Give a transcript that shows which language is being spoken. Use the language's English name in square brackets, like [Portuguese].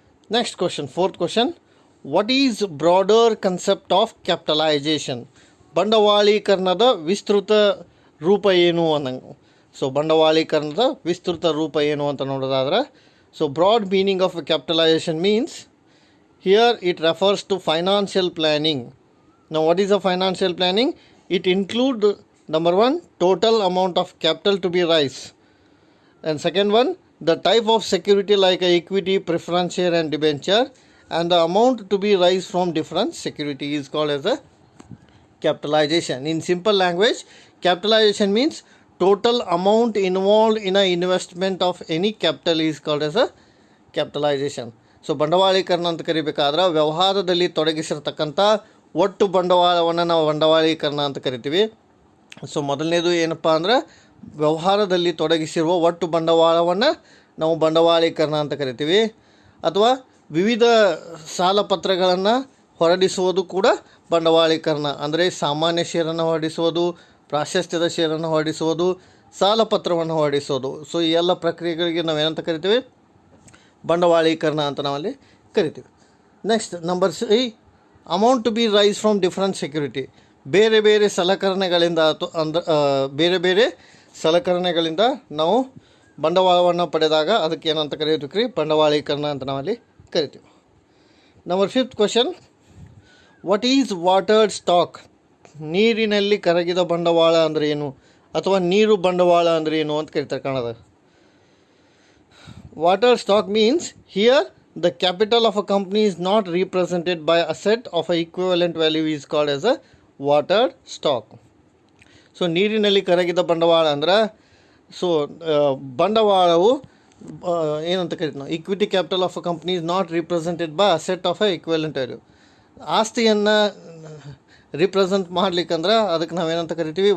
[English] Next question, fourth question, what is broader concept of capitalization? [Kannada] ಬಂಡವಾಳೀಕರಣದ ವಿಸ್ತೃತ ರೂಪ ಏನು ಅನ್ನಂಗೆ. [English] so [Kannada] ಬಂಡವಾಳೀಕರಣದ ವಿಸ್ತೃತ ರೂಪ ಏನು ಅಂತ ನೋಡೋದಾದ್ರೆ, [English] So broad meaning of capitalization means here it refers to financial planning. Now what is a financial planning? It include number 1 total amount of capital to be raised, and second one the type of security like equity, preference share and debenture, and the amount to be raised from different security is called as a capitalization. In simple language, capitalization means total amount involved in a investment of any capital is called as a capitalization. [Kannada] So ಬಂಡವಾಳೀಕರಣ ಅಂತ ಕರಿಬೇಕಾದ್ರೆ ವ್ಯವಹಾರದಲ್ಲಿ ತೊಡಗಿಸಿರ್ತಕ್ಕಂಥ ಒಟ್ಟು ಬಂಡವಾಳವನ್ನು ನಾವು ಬಂಡವಾಳೀಕರಣ ಅಂತ ಕರಿತೀವಿ. So ಮೊದಲನೇದು ಏನಪ್ಪ ಅಂದ್ರೆ, ವ್ಯವಹಾರದಲ್ಲಿ ತೊಡಗಿಸಿರುವ ಒಟ್ಟು ಬಂಡವಾಳವನ್ನು ನಾವು ಬಂಡವಾಳೀಕರಣ ಅಂತ ಕರಿತೀವಿ. ಅಥವಾ ವಿವಿಧ ಸಾಲಪತ್ರಗಳನ್ನು ಹೊರಡಿಸುವುದು ಕೂಡ ಬಂಡವಾಳೀಕರಣ. ಅಂದರೆ ಸಾಮಾನ್ಯ ಷೇರನ್ನು ಹೊರಡಿಸುವುದು, ಪ್ರಾಶಸ್ತ್ಯದ ಷೇರನ್ನು ಹೊರಡಿಸುವುದು, ಸಾಲಪತ್ರವನ್ನು ಹೊರಡಿಸೋದು. ಸೊ ಈ ಎಲ್ಲ ಪ್ರಕ್ರಿಯೆಗಳಿಗೆ ನಾವೇನಂತ ಕರಿತೀವಿ? ಬಂಡವಾಳೀಕರಣ ಅಂತ ನಾವಲ್ಲಿ ಕರಿತೀವಿ. [English] Next number 3, amount to be raise from different security. [Kannada] ಬೇರೆ ಬೇರೆ ಸಲಕರಣೆಗಳಿಂದ ಬೇರೆ ಬೇರೆ ಸಲಕರಣೆಗಳಿಂದ ನಾವು ಬಂಡವಾಳವನ್ನು ಪಡೆದಾಗ ಅದಕ್ಕೆ ಏನಂತ ಕರೀತೀವಿ? ಬಂಡವಾಳೀಕರಣ ಅಂತ ನಾವಲ್ಲಿ ಕರಿತೀವಿ. [English] Number 5th question, what is watered stock? [Kannada] ನೀರಿನಲ್ಲಿ ಕರಗಿದ ಬಂಡವಾಳ ಅಂದರೆ ಏನು, ಅಥವಾ ನೀರು ಬಂಡವಾಳ ಅಂದರೆ ಏನು ಅಂತ ಕರೀತಾರೆ ಕನ್ನಡದಾಗ. [English] Water stock means here the capital of a company is not represented by asset of a equivalent value is called as a water stock. [Kannada] So ನೀರಿನಲ್ಲಿ ಕರಗಿದ ಬಂಡವಾಳ ಅಂದ್ರೆ, ಸೊ ಬಂಡವಾಳವು ಏನಂತ ಕರಿತೀವಿ ನಾವು? [English] Equity capital of a company is not represented by asset of a equivalent value. [Kannada] ಆಸ್ತಿಯನ್ನು represent ಮಾಡ್ಲಿಕ್ಕಂದ್ರೆ ಅದಕ್ಕೆ ನಾವೇನಂತ ಕರಿತೀವಿ?